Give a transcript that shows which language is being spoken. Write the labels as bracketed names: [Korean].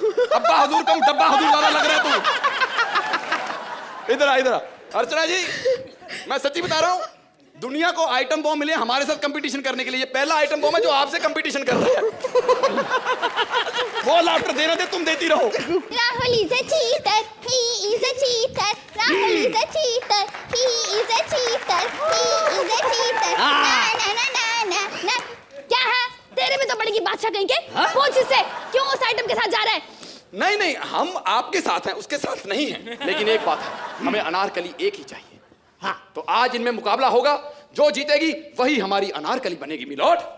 [Hindi] अब्बा हुजूर कम डब्बा हुजूर वाला लग रहा है तू। इधर आ, इधर आ। अर्चना जी, मैं सच्ची बता रहा हूँ, दुनिया को आइटम बॉम्ब मिले हमारे साथ कंपटीशन करने के लिए। ये पहला आइटम बॉम्ब है जो आपसे कंपटीशन कर रहा है। वो लाफ्टर देना दे, तुम देती रहो। [English] Rahul is a cheater, he is a cheater. Rahul is a cheater, he is a cheater, he is a cheater. [Hindi] ना ना ना ना ना। क्या है? तेरे में तो बड़ी की बादशाह कहीं के? पूछ इससे, क्यों उस आइटम के साथ जा रहा है? नहीं नहीं, हम आपके साथ हैं, उसके साथ नहीं हैं। लेकिन एक बात है, हमें अनारकली एक ही चाहिए। हाँ, तो आज इनमें मुकाबला होगा, जो जीतेगी वही हमारी अनारकली बनेगी मिलोड।